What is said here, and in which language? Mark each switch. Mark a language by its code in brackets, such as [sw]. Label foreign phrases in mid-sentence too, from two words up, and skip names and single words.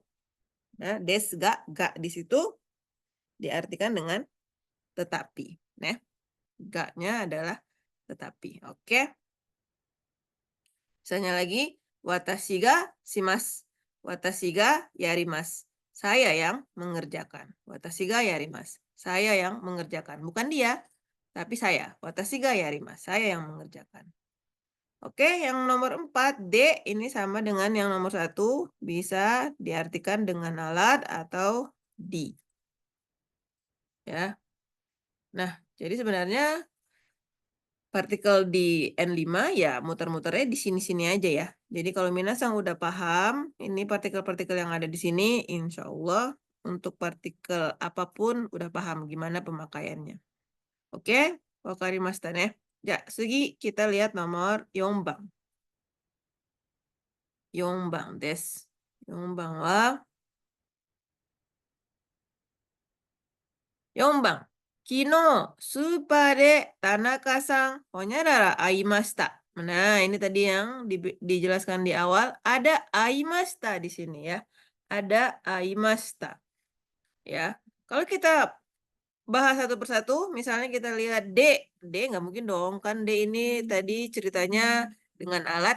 [id] Nah, [ja] ですが [id] di situ diartikan dengan tetapi. Nah, ga-nya adalah tetapi. Oke. Misalnya lagi, [ja] 私がします. 私がやります. [id] Saya yang mengerjakan. [ja] 私がやります. [id] Saya yang mengerjakan. Bukan dia, tapi saya. [ja] 私がやります. [id] Saya yang mengerjakan. Oke, yang nomor 4, D, ini sama dengan yang nomor 1. Bisa diartikan dengan alat atau di. Ya. Nah, jadi sebenarnya partikel di N5 ya muter-muternya di sini-sini aja ya. Jadi kalau minasang udah paham, ini partikel-partikel yang ada di sini, [ar] إن شاء الله [id] untuk partikel apapun udah paham gimana pemakaiannya. [ja] オーケー、分かりましたね. [id] Ya, segi kita lihat nomor 4 bang. [ja] 4 番です。4番は、4番。昨日、スーパーで田中さん、ほにゃらら会いました. [id] Nah, ini tadi yang dijelaskan di awal. Ada aimashita di sini ya. Ada aimashita. Ya. Kalau kita bahas satu persatu, misalnya kita lihat D. D nggak mungkin dong. Kan D ini tadi ceritanya dengan alat.